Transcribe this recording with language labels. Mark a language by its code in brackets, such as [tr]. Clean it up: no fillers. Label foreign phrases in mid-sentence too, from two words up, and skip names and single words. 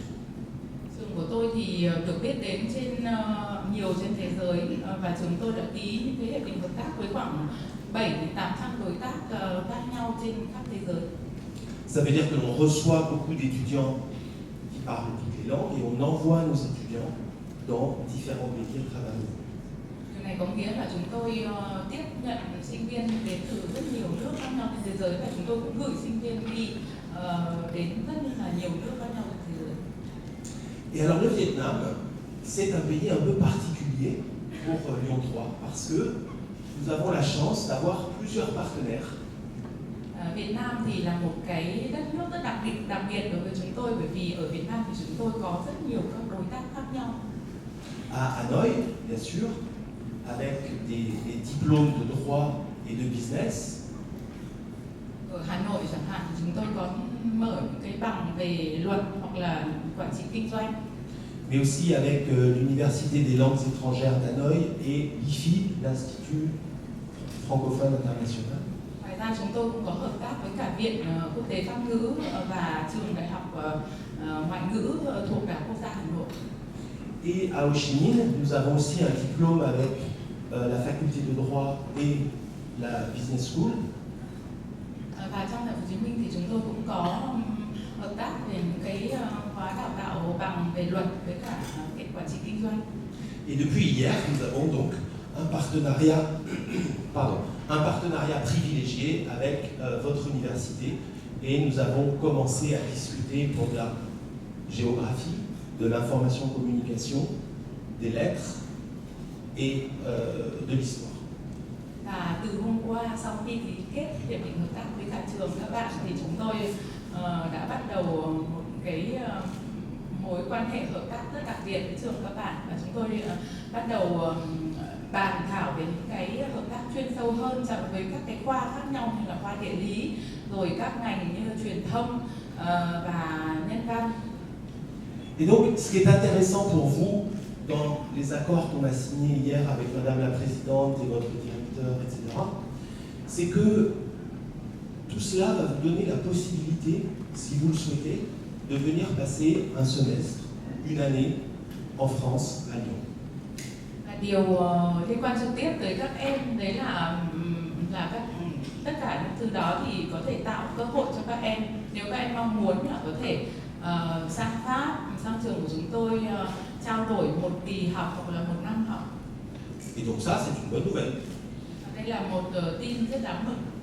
[vi] Trường của tôi thì được biết đến nhiều trên thế giới và trường tôi đã ký những cái hiệp định hợp tác với khoảng 700-800 đối tác khác nhau trên khắp thế giới. [fr] Ça veut dire que l'on reçoit beaucoup d'étudiants qui parlent toutes les langues et on envoie nos étudiants dans différents pays à travers le monde. [vi] Điều này có nghĩa là chúng tôi tiếp nhận sinh viên đến từ rất nhiều nước khác nhau trên thế giới và chúng tôi cũng gửi sinh viên đi đến rất là nhiều nước khác nhau trên thế giới. [fr] Et alors le Vietnam, c'est un pays un peu particulier pour Lyon 3 parce que nous avons la chance d'avoir plusieurs partenaires. [vi] Việt Nam thì là một cái đất nước rất đặc biệt đối với chúng tôi, bởi vì ở Việt Nam thì chúng tôi có rất nhiều các đối tác khác nhau. [fr] À Hanoï, bien sûr, avec des diplômes de droit et de business. [vi] Ở Hà Nội chẳng hạn, chúng tôi có mở những cái bằng về luật hoặc là quản trị kinh doanh. [fr] Mais aussi avec l'Université des langues étrangères d'Hanoï et l'IFI, l'Institut francophone international. [vi] Ngoài ra chúng tôi cũng có hợp tác với cả Viện Quốc tế Pháp ngữ và trường Đại học Ngoại ngữ thuộc Đại học Quốc gia Hà Nội. [fr] Et à Ho Chi Minh, nous avons aussi un diplôme avec la faculté de droit et la [en] business school. [vi] Và trong Thành phố Hồ Chí Minh thì chúng tôi cũng có hợp tác về những cái khóa đào tạo bằng về luật với cả quản trị kinh doanh. [fr] Et depuis hier, nous avons donc un partenariat privilégié avec votre université et nous avons commencé à discuter pour de la géographie, de l'information communication, des lettres et de l'histoire. [vi] Và từ hôm qua sau khi ký kết hiệp định hợp tác với cả trường các bạn thì chúng tôi đã bắt đầu một cái mối quan hệ hợp tác rất đặc biệt với trường các bạn, và chúng tôi bắt đầu bàn thảo về những cái hợp tác chuyên sâu hơn với các cái khoa khác nhau như là khoa địa lý, rồi các ngành như là truyền thông và nhân văn. [fr] Et donc, ce qui est intéressant pour vous dans les accords qu'on a signés hier avec Madame la Présidente et votre directeur, etc., c'est que tout cela va vous donner la possibilité, si vous le souhaitez, de venir passer un semestre, une année en France, à Lyon. [vi] Điều liên quan trực tiếp tới các em đấy là tất cả những thứ đó thì có thể tạo cơ hội cho các em, nếu các em mong muốn là có thể sang Pháp, sang trường của chúng tôi trao đổi một kỳ học hoặc là một năm học. [fr] Et donc ça, c'est une bonne nouvelle. [vi] Đây là một tin rất đáng mừng.